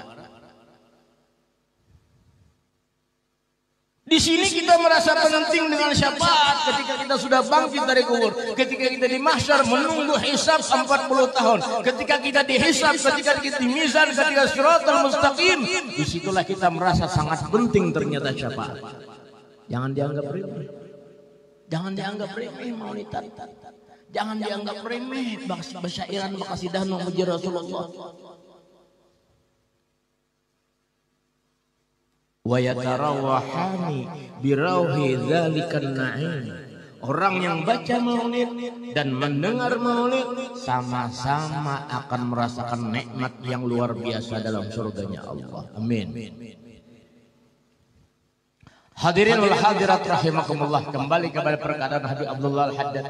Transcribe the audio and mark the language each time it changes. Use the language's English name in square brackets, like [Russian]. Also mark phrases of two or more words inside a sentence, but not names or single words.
[Indonesian] Di sini kita merasa penting dengan syafaat ketika kita sudah bangkit dari kubur, ketika kita di mahsyar menunggu hisab 40 tahun, ketika kita dihisab, ketika kita di mizan, ketika [Arabic] صراط المستقيم, [Indonesian] disitulah kita merasa sangat penting ternyata syafaat. Jangan dianggap remeh, jangan dianggap remeh maulidan, jangan dianggap remeh bersairan makasidah memuji Rasulullah. [Arabic] ويتروحان بروح ذلك النعيم. [Indonesian] Orang yang baca maulid dan mendengar maulid sama-sama akan merasakan nikmat yang luar biasa dalam surganya Allah. Amin. [Arabic] الحاضرين والحاضرات رحمكم الله, [Indonesian] kembali kepada perkataan Habib Abdullah Al-Haddad.